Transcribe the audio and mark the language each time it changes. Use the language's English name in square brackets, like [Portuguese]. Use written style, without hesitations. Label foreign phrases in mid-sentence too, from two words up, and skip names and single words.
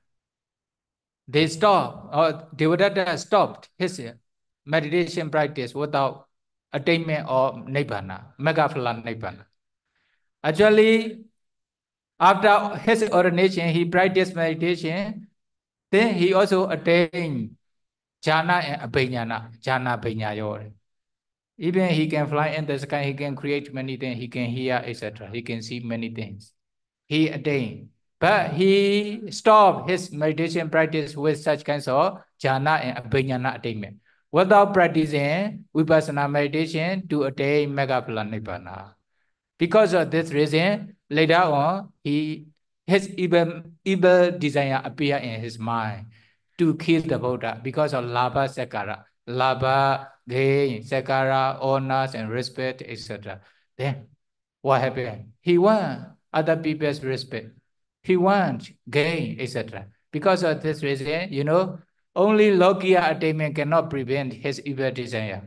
[English] They stopped, or Devadatta stopped his meditation practice without attainment of Nibbāna, [Pali] Megaphala Nibbāna. [English] Actually, after his ordination, he practiced meditation. Then he also attained jhana and abhiññana, [Pali] jhana abhiññayo. [English] Even he can fly in the sky, he can create many things, he can hear, etc. He can see many things. He attained. But he stopped his meditation practice with such kinds of jhana and abhiññana attainment. Without practicing vipassana meditation to attain [Pali] Megaphala Nibbāna. [English] Because of this reason, later on, his evil desire appear in his mind to kill the Buddha because of [Pali] labha sakara, labha, [English] gain, sakara, honors and respect, etc. Then what happened? He wants other people's respect. He wants gain, etc. Because of this reason, you know, only Lokiya attainment cannot prevent his evil desire.